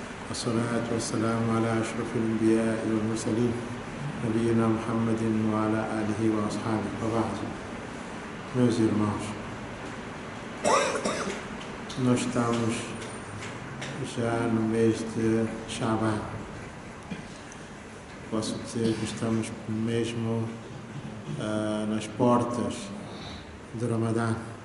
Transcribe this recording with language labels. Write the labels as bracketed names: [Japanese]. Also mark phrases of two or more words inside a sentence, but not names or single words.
[Arabic] والصلاة والسلام على أشرف الأنبياء والمرسلين نبينا محمد وعلى آله وأصحابه وبعد. [Portuguese] Meus irmãos, nós estamos já no mês de Shaban. Posso dizer que estamos mesmo nas portas do Ramadã.